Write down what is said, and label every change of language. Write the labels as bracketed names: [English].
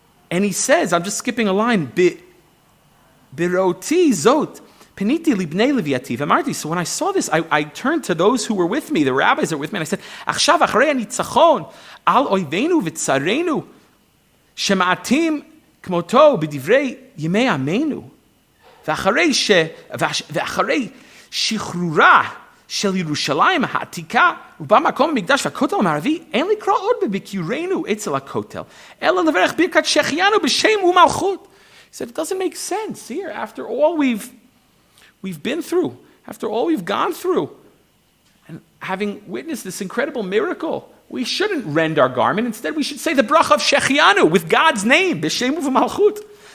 [English] And he says, I'm just skipping a line, [Hebrew] Biroti zot, peniti libnei leviativ amarti. [English] So when I saw this, I turned to those who were with me, the rabbis that were with me, and I said, [Hebrew] Achshav acharei hanitzachon, al oivenu v'tzarenu, shema'atim kmoto b'divrei yimei amenu. ואחרי שחרורה של ירושלים העתיקה ובא מקום המקדש והכותל המערבי, אין לקרוא עוד בביקורנו אצל הכותל, אלא לברך ברכת שהחיינו בשם ומלכות. [English] He said, it doesn't make sense here, after all we've been through, after all we've gone through, and having witnessed this incredible miracle, we shouldn't rend our garment. Instead, we should say the bracha of Shechianu with God's name, [Hebrew] b'shem u'v'malchut.